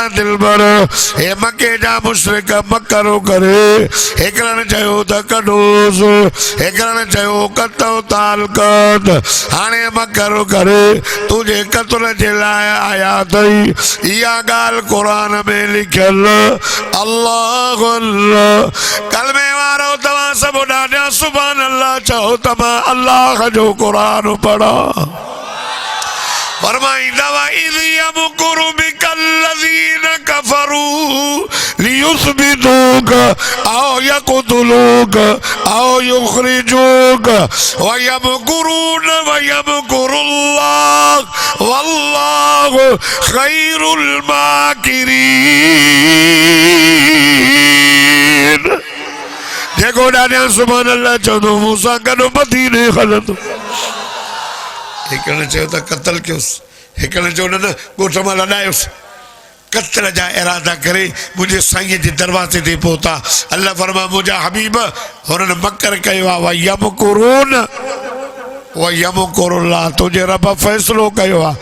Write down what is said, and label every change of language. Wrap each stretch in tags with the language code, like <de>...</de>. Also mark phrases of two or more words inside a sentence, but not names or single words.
<sd>दिलबर हे मके जा मुशरिक मकरो करे हिकिड़नि चयो त कढोसि हिकिड़नि चयो क़त्ल तालुकात हाणे मकरो करे तुझे कत्ल जे लाइ आया अथई इहा ॻाल्हि क़ुरान में लिखियल अल्लाह अल्लाह कलमे वारो तव्हां सभु ॾाढा</sd> <ar>سبحان الله</ar> <sd>चओ त मां अल्लाह जो क़ुरान पढ़ा</sd> <ar>फरमाईंदा إذ يمكر بك الذين كفروا ليثبتوك أو يقتلوك أو يخرجوك ويمكرون ويمكر الله والله خير الماكرين</ar> <sd>जेको ॾाढा सुभान अल्लाह चवंदो मूंसां गॾु मदीने हलंदो। हिकिड़े चयो त क़त्ल कयोसि, हिकिड़े चयो न ॻोठ मां लॾायोसि। क़त्ल जा इरादा करे मुंहिंजे साईं जे दरवाज़े ते पहुता। अल्लाह फरमा मुंहिंजा हबीब हुननि मकर कयो आहे</sd> <ar>ويمكر الله,</ar> <sd>तुंहिंजे रब फ़ैसिलो कयो आहे।</sd>